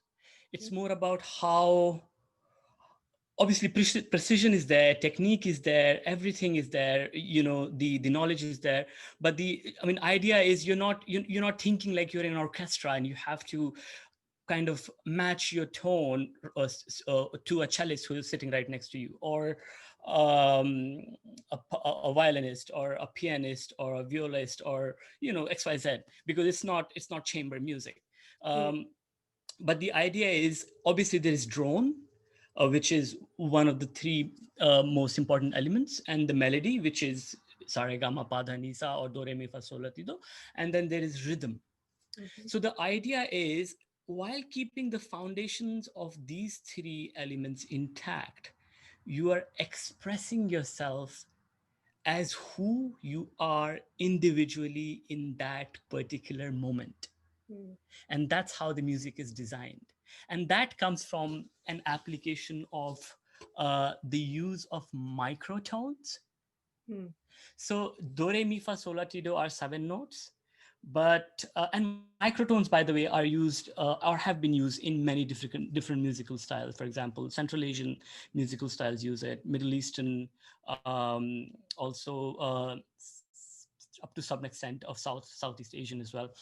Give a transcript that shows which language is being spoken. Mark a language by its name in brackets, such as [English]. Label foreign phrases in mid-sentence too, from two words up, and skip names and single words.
[English] It's more about how, obviously, precision is there, technique is there, everything is there, the knowledge is there, but the, I mean, idea is you're not thinking like you're in an orchestra and you have to kind of match your tone to a cellist who is sitting right next to you, or um, a violinist or a pianist or a violist, or XYZ, because it's not chamber music. mm, um, but the idea is, obviously, there is drone, which is one of the three most important elements, and the melody, which is saregama padhanisa or do re mi fa sol la ti do, and then there is rhythm. mhm, So the idea is, while keeping the foundations of these three elements intact, you are expressing yourself as who you are individually in that particular moment. mm, And that's how the music is designed. And that comes from an application of the use of microtones. mm, So do, re, mi, fa, sol, la, ti, do are 7 notes, And microtones, by the way, are used or have been used in many different musical styles. For example, Central Asian musical styles use it, Middle Eastern, also up to some extent of Southeast Asian as well.